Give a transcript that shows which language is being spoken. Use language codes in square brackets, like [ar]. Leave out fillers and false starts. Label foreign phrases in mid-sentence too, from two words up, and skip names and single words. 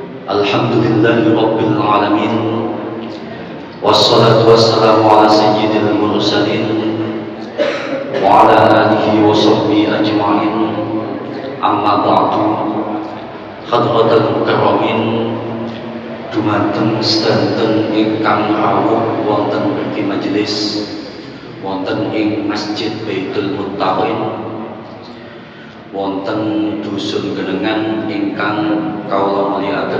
[ar] الحمد لله رب العالمين. والصلاة والسلام على سيد المرسلين وعلى آله وصحبه أجمعين. أما بعد. حضرات المكرمين, [jv] dumateng sedanten ingkang rawuh wonten mriki majelis wonten ing Masjid Baitul Muttaqin, wonten dusun Genengan ingkang kawula mulyakaken.